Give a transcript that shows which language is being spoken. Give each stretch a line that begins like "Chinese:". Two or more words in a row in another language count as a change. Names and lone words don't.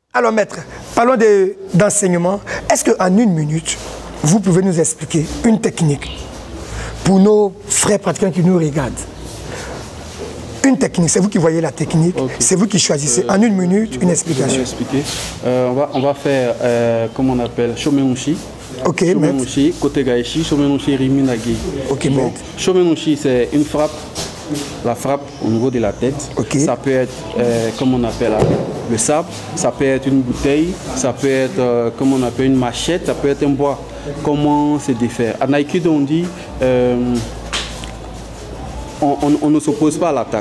French: Alors, maître, parlons d'enseignement. Est-ce qu'en 1 minute, vous pouvez nous expliquer une technique pour nos frères pratiquants qui nous regardent? Une technique, c'est vous qui voyez la technique, okay. C'est vous qui choisissez. En 1 minute, une explication. On va faire, comment on appelle, Shomenouchi. Ok, Shomenouchi, Kotegaishi, Shomenouchi, Riminagi. Ok, bon, Shomenouchi, c'est une frappe, la frappe au niveau de la tête. Okay. Ça peut être, comme on appelle, le sabre, ça peut être une bouteille, ça peut être, comme on appelle, une machette, ça peut être un bois. Comment se défaire? En Aikido, on dit... on ne s'oppose pas à l'attaque.